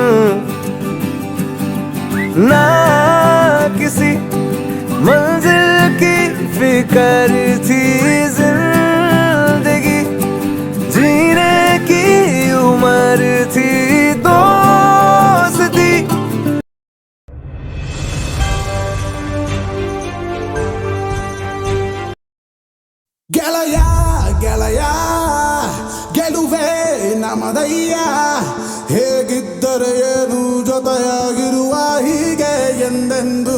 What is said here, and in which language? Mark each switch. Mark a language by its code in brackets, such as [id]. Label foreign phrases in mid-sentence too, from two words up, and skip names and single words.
[hi] ना किसी मंजिल की फिक्र थी, जिंदगी जीने की उम्र थी, दोस्ती [kn] ಗೆಳೆಯ ಗೆಳೆಯ ಗೆಲುವೆ ನಮದಯ್ಯ, ಹೇಗಿದ್ದರೆ ಏನು ಜೊತೆಯಾಗಿರುವ ಹೀಗೆ ಎಂದೆಂದು.